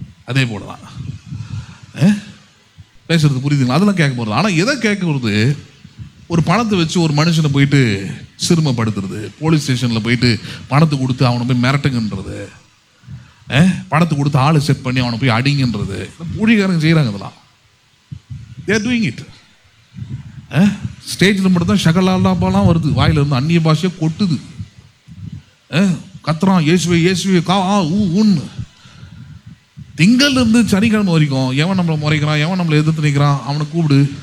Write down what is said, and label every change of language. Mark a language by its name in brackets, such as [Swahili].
[Tamil] அதே போல தான் பேசுறது புரியுதுங்களா? அதெல்லாம் கேட்க போகிறது. ஆனால் எதை கேட்கறது? ஒரு பணத்தை வச்சு ஒரு மனுஷனை போயிட்டு சிறுமைப்படுத்துறது, போலீஸ் ஸ்டேஷனில் போயிட்டு பணத்தை கொடுத்து அவனை போய் மிரட்டுங்கன்றது, பணத்தை கொடுத்து ஆளு செட் பண்ணி அவனை போய் அடிங்கன்றது, ஊழியக்காரங்க செய்கிறாங்க. இதெல்லாம் [English] they are doing it. [Tamil] ஸ்டேஜில் மட்டும் தான் ஷகலாலாப்பாலாம் வருது, வாயில இருந்து அந்நிய பாஷையை கொட்டுது, கத்துறான் இயேசுவே இயேசுவே கா ஊன்னு. திங்கள் இருந்து சனிக்கிழமை வரைக்கும் எவன் நம்மளை முறைக்கிறான், எவன் நம்மளை எதிர்த்து நிற்கிறான் அவனை கூப்பிடு.